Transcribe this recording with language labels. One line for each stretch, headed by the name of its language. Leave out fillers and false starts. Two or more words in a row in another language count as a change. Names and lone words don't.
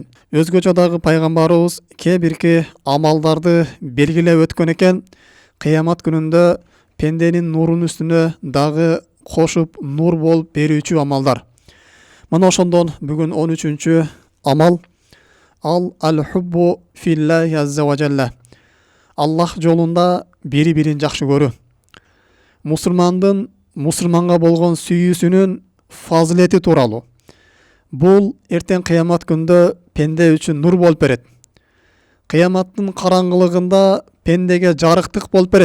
Kyrgyz: Өзгөчө дагы пайгамбарыбыз кээ бирки амалдарды белгилеп өткөн экен. Кыямат күнүндө пенденин нурунун үстүнө дагы кошуп нур болуп берүүчү амалдар. Мына ошондон бүгүн 13-чү амал
Arabic: الحب في الله عز وجل.
Kyrgyz: Аллах жолунда бири-бирин жакшы көрүү. Мусулмандын мусулманга болгон сүйүүсүнүн фазилети тууралуу. Бул эртең кыямат күндө пенде үчүн нур болуп берет. Кыяматтын караңгылыгында пендеге жарыктык болуп берет.